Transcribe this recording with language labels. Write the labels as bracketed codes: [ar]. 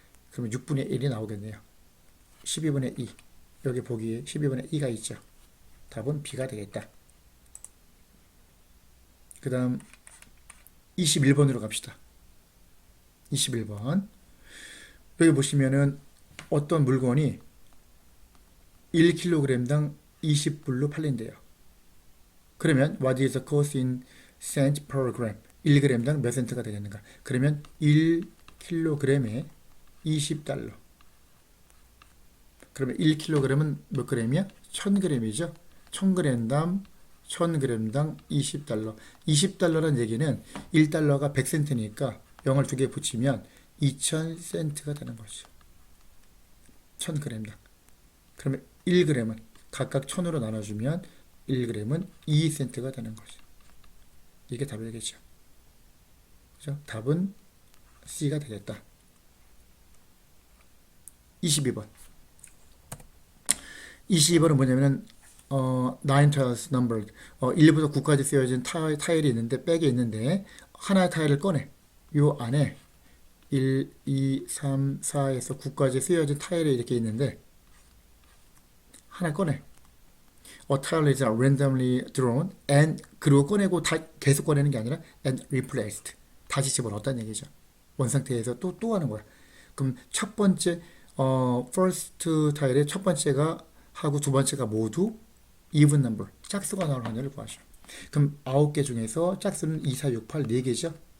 [ko] 그러면 6분의 1이 나오겠네요. 12분의 2, 여기 보기에 12분의 2가 있죠. 답은 B가 되겠다. 그 다음 21번으로 갑시다. 21번. 여기 보시면은 어떤 물건이 1kg당 20불로 팔린대요. 그러면 [en] what is the cost in cent per gram? [ko] 1g당 몇 센트가 되겠는가? 그러면 1kg에 20달러. 그러면 1kg은 몇 g이야? 1000g이죠. 1000g당 1000g당 20달러. 20달러란 얘기는 1달러가 100센트니까 0을 두 개 붙이면 2000센트가 되는 거죠. 1000g당. 그러면 1g은 각각 1000으로 나눠주면 1g은 2센트가 되는 거죠. 이게 답이 되겠죠. 그죠? 답은 C가 되겠다. 22번. 22번은 뭐냐면은 [en] nine tiles numbered. [ko] 1부터 9까지 쓰여진 타일이 있는데, 백에 있는데 하나의 타일을 꺼내. 요 안에 1, 2, 3, 4에서 9까지 쓰여진 타일이 이렇게 있는데 하나 꺼내. [en] A tile is randomly drawn and, [ko] 그리고 꺼내고 계속 꺼내는 게 아니라 [en] and replaced. [ko] 다시 집어넣었다는 얘기죠. 원상태에서 또 하는 거야. 그럼 첫 번째 first 타일의 첫 번째가 하고 두 번째가 모두 even number, 짝수가 나올 확률을 구하시오. 그럼 9개 중에서 짝수는 2, 4, 6, 8, 4개죠.